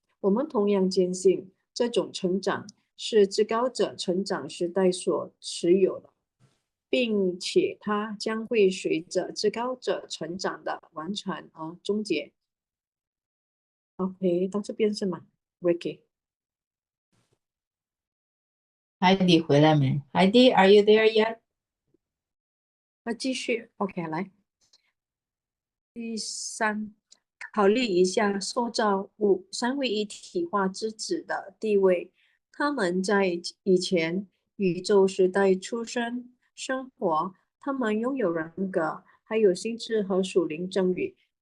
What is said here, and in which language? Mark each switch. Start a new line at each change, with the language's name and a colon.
Chinese: 我们同样坚信，这种成长是至高者成长时代所持有的，并且它将会随着至高者成长的完成而终结。 OK， 到这边是吗 ？Ricky，
English: Heidi
Chinese: 回来没
English: ？Heidi, are you there yet?
Chinese: 那继续 OK 来。第三，考虑一下塑造物三位一体化之子的地位。他们在以前宇宙时代出生、生活，他们拥有人格，还有心智和属灵真理。